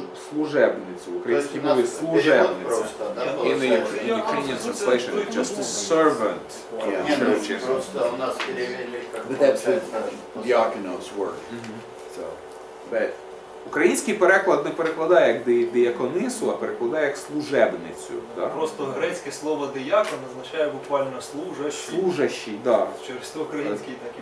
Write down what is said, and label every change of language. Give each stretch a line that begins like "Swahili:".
Ukrainian: Служебницю, в українській мові служебниця.
English: In the Ukrainian translation, it's just a servant of churches.
Russian: Просто у нас перевели как
English: But that's the diakonos word. So, but
Ukrainian: Український переклад не перекладає як дияконису, а перекладає як служебницю. Так? Просто грецьке слово диякон означає буквально служащий. Служащий, так. Через то український так і